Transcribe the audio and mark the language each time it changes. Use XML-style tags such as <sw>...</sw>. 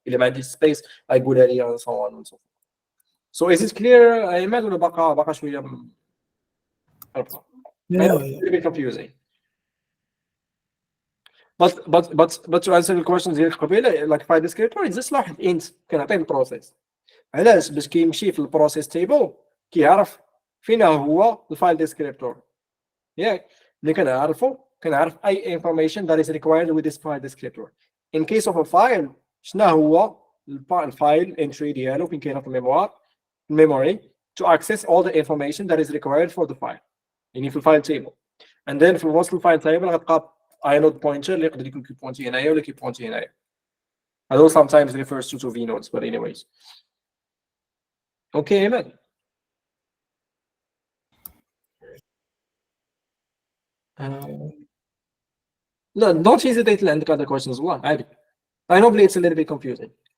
<ar>الا ما عنديش سبيس غيقولها لي صون.</ar> <en>So is it clear ايمن</en> <ar>ولا باقا شويه</ar> <en>a bit confusing. But to answer the questions</en> <ar>ديالك قبيله</ar> <en>like file descriptor is just واحد int</en> <ar>كنعطيه البروسيس. علاش؟ باش كيمشي في البروسيس تيبل كيعرف فين هو الفايل ديسكريبتور. ياك ملي كنعرف اي</ar> <en>information that is required with this file descriptor. In case of a file</en> <ar>شنو هو الفايل</ar> <en>entry</en> <ar>ديالو فين كاينه في الميموري</ar> <en>to access all the information that is required for the file.</en> <ar>يعني في الفايل تيبل.</ar> <en>And then</en> <ar>في وسط الفايل تيبل غتلقى inode pointer اللي يقدر يكون كيبوينتي هنايا ولا كيبوينتي هنايا.</ar> <en>هذا sometimes refers to v nodes but anyways. Okay, Ahmed. No, don't hesitate to عندك other questions</en> <ar>والله عادي.</ar> <en>I know it's a little bit confusing.</en>